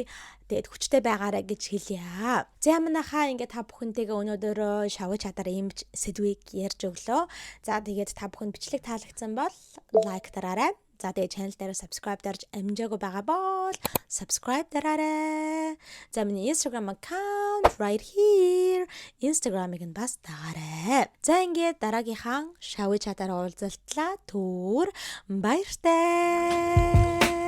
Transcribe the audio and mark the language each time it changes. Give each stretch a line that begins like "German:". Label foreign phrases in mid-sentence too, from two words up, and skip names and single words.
Mongolian: Тэгээд хүчтэй байгаарай гэж хэлье. За манайхаа ингээд та бүхэнтэйгээ өнөөдөр шавж чадаар ийм сэдвийг ярьж өглөө. За тэгээд та бүхэнд бичлэг таалагдсан бол лайк дараарай. За тэгээд channel дээр subscribe дарж амжаагүй байгаа бол subscribe дараарай. За миний Instagram
English: account right here.
Mongolian: Instagram-ыг нь бас дагаарай. За ингээд дараагийнхаа шавж чадаар уулзалтлаа. Түр баяртай.